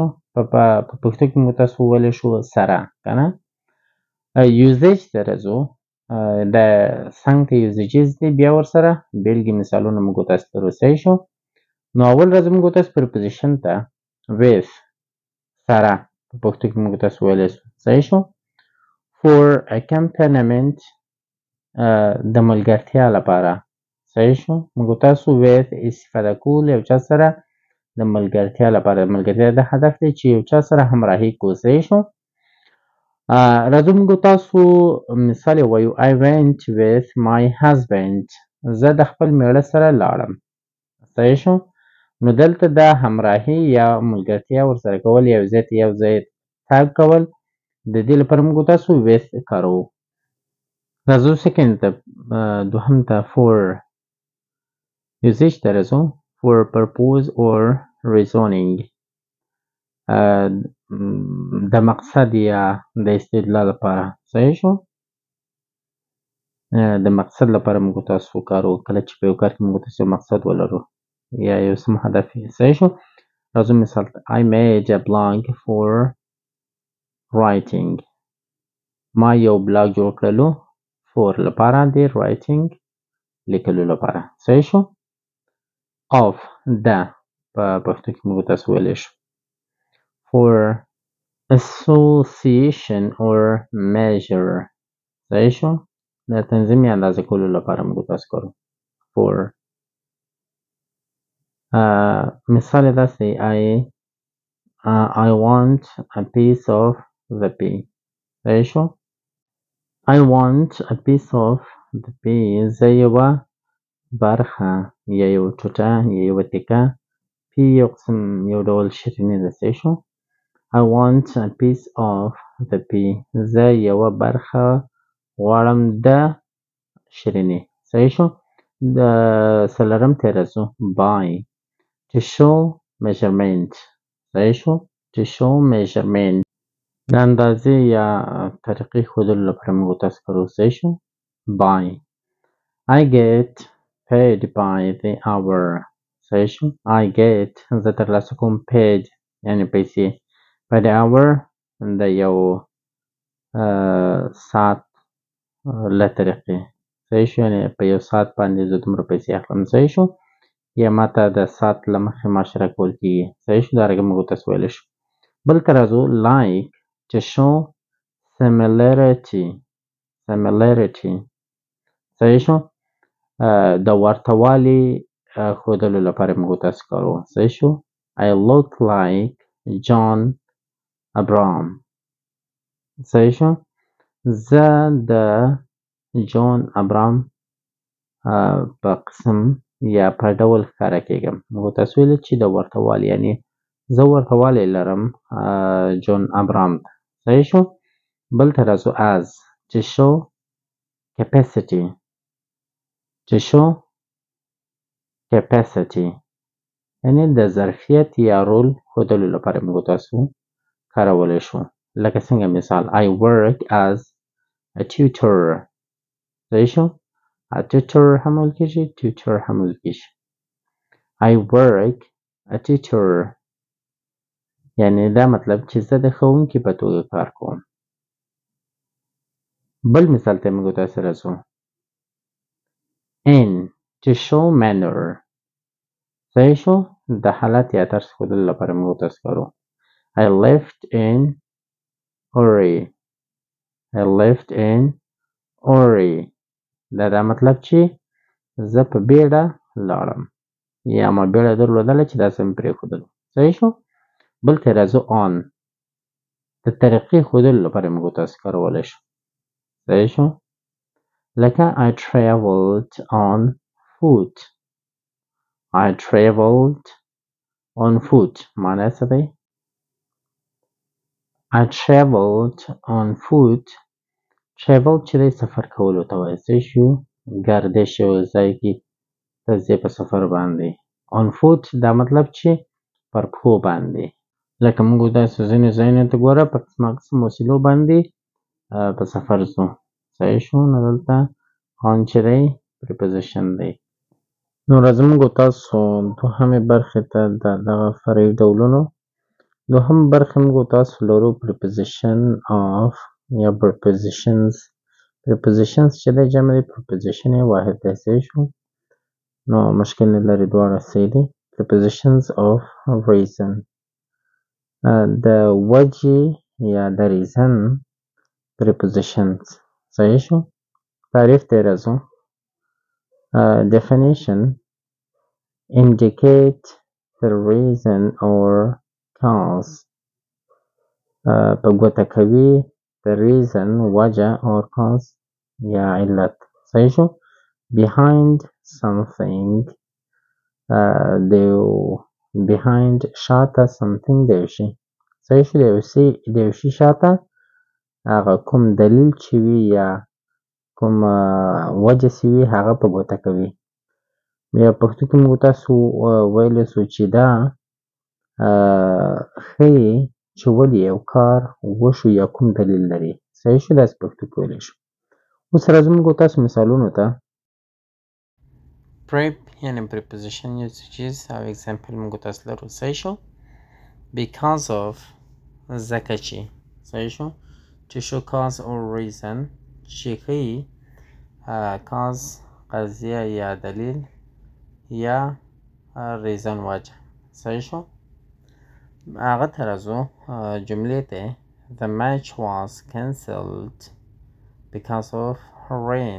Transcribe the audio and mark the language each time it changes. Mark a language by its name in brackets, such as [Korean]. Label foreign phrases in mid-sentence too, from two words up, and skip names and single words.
[Pashto] په پښتو کې موږ تاسو وویلی شو سره، که نه. usage ته راځو. د څنګ ته usages دي، بیا ورسره بېلګې مثالونه موږ تاسو لرو. صحیح شو. نو اول راځو موږ تاسو preposition ته with سره، په پښتو کې موږ تاسو ویلی شو. صحیح شو. [English] for accompaniment [Pashto] د ملګرتیا لپاره. صحیح شو. موږ تاسو with استفاده کول یو چا سره د ملګرتیا لپاره. ملګرتیا د هدف دی چې یو چا سره همراهي کوو. صحیح شو. راځو موږ تاسو مثال یې وایو. [English] I went with my husband. [Pashto] زه د خپل میړه سره لاړم. صحیح شو. نو دلته دا همراهي یا ملګرتیا ورسره کول، یو ځای تګ کول، د دې لپاره موږ تاسو with کاروو. راځو سیکنډ ته دوهم ته [English] for usage [Pashto] ته راځو. [English] for purpose or reasoning [Pashto] د مقصد یا د استدلال لپاره. صحیح شو. د مقصد لپاره موږ تاسو کاروو، کله چې په یو کار کې موږ تاسو یو مقصد ولرو یا یو څه هدف وي. صحیح شو. راځو مثال ته. [English] I made a blog for writing. [Pashto] ما یو بلاګ جوړ کړلو for لپاره د writing لیکلو لپاره. صحیح شو. of د په پښتو کې موږ تاسو ویلی شو. [English] for association or measure. [Pashto] صحیح شو؟ د تنظیم یا اندازه کولو لپاره موږ تاسو کارو. 4 مثال داسې [English] I want a piece of the pie. [Pashto] صحیح شو؟ [English] I want a piece of the pie. [Pashto] زه یوه برخه یا یو ټوټه یا یوه تکه پی یو قسم یو ډول شیریني ده. صحیح شو؟ [English] I want a piece of the pie. [Pashto] زه یوه برخه غواړم د شیریني. صحیح شو؟ د څلورم ته راځو. [English] By to show measurement. [Pashto] صحیح شو؟ [English] To show measurement. [Pashto] د اندازې یا طریقې ښودلو لپاره موږ تاسو کارو. صحیح شو؟ [English] By I get paid by the hour. [Pashto] صحیح شو؟ [English] I get [Pashto] زه ترلاسه کوم paid یعنې پیسې [English] by the hour [Pashto] د یو ساعت له طریقې. صحیح شو؟ یعنې په یو ساعت باندې زه دومره پیسې اخلم. صحیح شو؟ یا ماته د ساعت له مخې معاش راکول کېږي. صحیح شو؟ دارنګه موږ تاسو ویلی شو. بل ته راځو. [English] Like to show similarity. [Pashto] صحیح شو؟ د ورته والي ښودلو لپاره موږ تاسو کارو. صحیح شو؟ [English] I look like John Abraham. [Pashto] صحیح شو؟ زه د جون ابرام په قسم یا په ډول ښکاره کېږم. موږ تاسو ویلي چې د ورته والي یعنې زه ورته والی لرم جون ابرام ته. صحیح شو؟ بل ته راځو. [English] As to show capacity. To show capacity [Pashto] یعنې د ظرفیت یا رول ښودلو لپاره موږ تاسو کارولی شو. لکه څنګه مثال [English] I work as a tutor. [Pashto] صحیح شو؟ [English] a tutor [Pashto] هم ویل کېږي tutor هم ویل کېږي. [English] I work a tutor [Pashto] یعنې دا مطلب چې زه د ښوونکي په توګه کار کوم. بل مثال ته موږ تاسو راځو. [English] In to show manner. [Pashto] صحیح شو؟ د حالت یا طرز ښودلو لپاره موږ تاسو کارو. [English] I left in hurry. [Pashto] دا مطلب چې زه په بیړه لاړم یا ما بیړه درلودله چې داسې مې پرېښودل. صحیح شو؟ بل ته راځو. On د طریقې ښودلو لپاره موږ تاسو کارولی شو. صحیح شو؟ لکه [English] I traveled on foot. [Pashto] معنی څه دی؟ [English] I traveled on foot. [Pashto] travel چې دی سفر کولو ته وایي. صحیح شو؟ ګردش یو ځای کې ته ځې په سفر باندې. [English] on foot [Pashto] دا مطلب چې پر پښو باندې. لکه موږ داسې ځینې ځایونو ته ګوره په قسمه قسم وسیلو باندې په سفر ځو. صحیح شو؟ نو دلته on چې دی preposition دی. نو راځه موږ تاسو دوهمې برخې ته د دغه فرعي ډولونو دوهم برخې موږ تاسو لرو [English] preposition of [Pashto] یا prepositions چې دی جمع دی preposition یې واحد دی. صحیح شو؟ نو مشکل نه لري دواړه صحیح دي. [English] prepositions of reason [Pashto] د وجې یا د [English] reason prepositions. [Pashto] صحیح شو؟ تعریف ته راځو. [English] definition indicate the reason or cause. [Pashto] په ګوته کوي [English] the reason [Pashto] وجه [English] or cause [Pashto] یا علت. صحیح شو؟ [English] behind something [Pashto] behind شاته something د یو شي. صحیح شو؟ د یو شي شاته هغه کوم دلیل چې وي یا کوم وجه چې وي هغه په ګوته کوي. یا پښتو کې موږ تاسو ویلی سو چې دا ښیي چې ولې یو کار وشو یا کوم دلیل لري. صحیح شو؟ داسې پښتو کې ویلی شو. اوس راځو موږ تاسو مثالونو ته. prep یعنې preposition یو څیز او example موږ تاسو لرو. صحیح شو؟ [English] because of [Pashto] ځکه چې. صحیح شو؟ [English] to show cause or reason [Pashto] چې ښیي cause قضیه یا دلیل یا reason وجه. صحیح شو؟ هغه ته راځو. جملې ته [English] the match was cancelled because of rain.